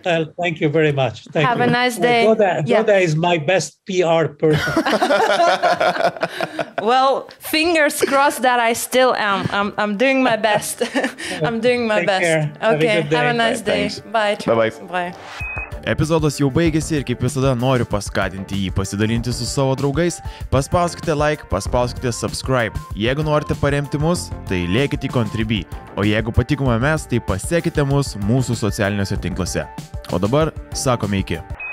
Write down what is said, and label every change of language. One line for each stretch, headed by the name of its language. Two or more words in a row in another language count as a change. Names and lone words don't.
English: Well, thank you very much. Thank Have you. a nice day. Goda is my best PR person. Well, fingers crossed that I still am. I'm doing my best. I'm doing my Take best. care. Have a Okay, good day. have a nice day. Thanks. Bye. Bye-bye. Charles. Bye.
Lithuanian: Epizodas jau baigėsi ir kaip visada noriu paskatinti jį pasidalinti su savo draugais. Paspauskite like, paspauskite subscribe. Jeigu norite paremti mus, tai lėkite į Contribui. O jeigu patikome mes, tai pasekite mus mūsų socialiniuose tinkluose. O dabar sakome iki.